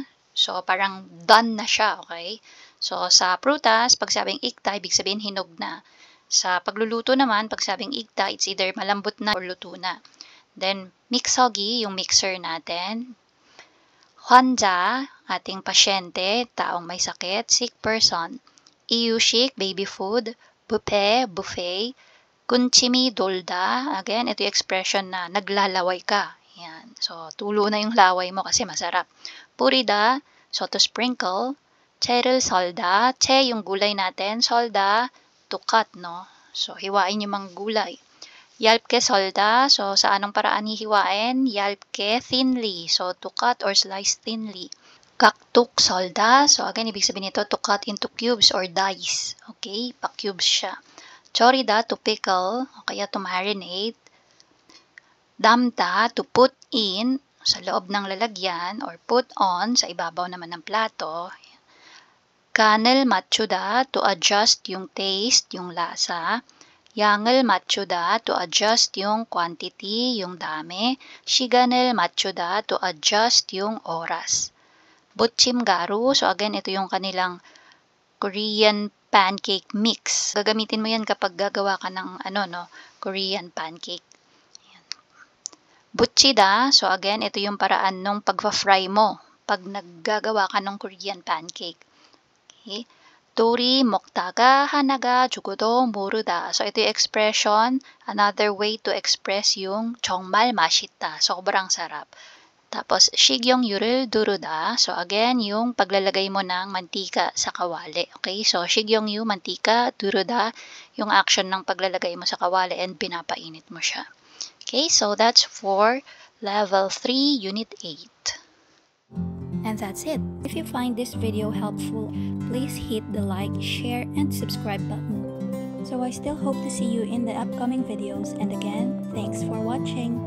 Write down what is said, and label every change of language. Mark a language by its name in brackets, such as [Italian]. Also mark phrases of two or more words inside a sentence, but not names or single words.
[Filipino] So parang done na siya, okay? So sa prutas, pag sabing ikta, ibig sabihin hinog na. Sa pagluluto naman, pag sabing ikta, [English] it's either [Filipino] malambot na or luto na. Then, mixogi, yung mixer natin. 환자, ating pasyente, taong may sakit, [English] sick person. 이유식, baby food. buffet. [Korean] 군침이 돌다, [Filipino] again, ito yung expression na naglalaway ka. Yan. So, tulo na yung laway mo kasi masarap. [Korean] Purida, [English] so to sprinkle. [Korean] 채를 썰다, 채 [Filipino] yung gulay natin, [Korean] 썰다, [English] to cut, [Korean] no? [Filipino] So, hiwain yung mga gulay. [Korean] 얇게 썰다, [Filipino] so sa anong paraan hihiwain? [Korean] 얇게, thinly, [English] so to cut or slice thinly. kaktuk 썰다, so again, [Filipino] ibig sabihin nito, [English] to cut into cubes or dice. [Filipino] Okay, pa-cubes siya. Chorida, [English] to pickle, [Filipino] o kaya [English] to marinate. Damta, to put in, [Filipino] sa loob ng lalagyan, [English] or put on, [Filipino] sa ibabaw naman ng plato. [Korean] 간을 맞추다, [English] to adjust yung taste, [Filipino] yung lasa. [Korean] 양을 맞추다, [English] to adjust yung quantity, [Filipino] yung dami. [Korean] 시간을 맞추다, [English] to adjust yung oras. [Filipino] 부침가루, so again, ito yung kanilang [English] Korean pancake mix. [Filipino] Gagamitin mo yan kapag gagawa ka ng [English] Korean pancake. [Filipino] Ayan. Buchida, so again, ito yung paraan nung pagpa-fry mo pag naggagawa ka ng [English] Korean pancake. [Korean] Okay. Tori 먹다가 하나가 죽어도 모르다. [Filipino] So ito yung expression, [English] another way to express [Filipino] yung [Korean] 정말 맛있다. [Filipino] Sobrang sarap. [Korean] Tapos 식용유를 두르다. [Filipino] So again, yung paglalagay mo ng mantika sa kawali. Okay? So 식용유, mantika, 두르다, yung action ng paglalagay mo sa kawali and pinapainit mo siya. [English] Okay? So that's for level 3, unit 8. And that's it. If you find this video helpful, please hit the like, share, and subscribe button. So I still hope to see you in the upcoming videos, and again, thanks for watching.